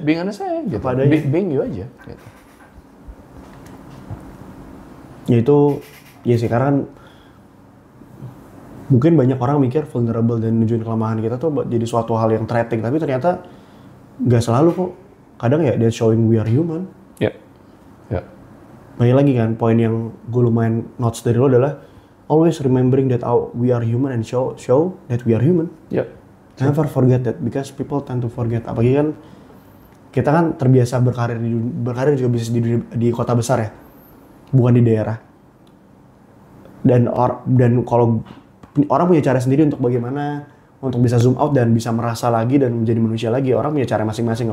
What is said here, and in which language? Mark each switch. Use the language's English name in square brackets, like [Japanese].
[English] Being honest [Indonesian] aja gitu. [English] Being you [Indonesian] aja gitu. Ya itu, ya sih karena kan mungkin banyak orang mikir vulnerable dan nunjukin kelemahan kita tuh jadi suatu hal yang threatening, tapi ternyata nggak selalu kok. Kadang ya [English] they're showing we are human. [Indonesian] Ya. Banyak lagi kan, poin yang gue lumayan notes dari lo adalah [English] always remembering that we are human [Indonesian] and show that we are human. [English] Never forget that, because people tend to forget. [Indonesian] Apalagi kan kita kan terbiasa berkarir juga bisnis di kota besar ya. Bukan di daerah. Dan kalau orang punya cara sendiri untuk bagaimana untuk bisa zoom out dan bisa merasa lagi dan menjadi manusia lagi. Orang punya cara masing-masing.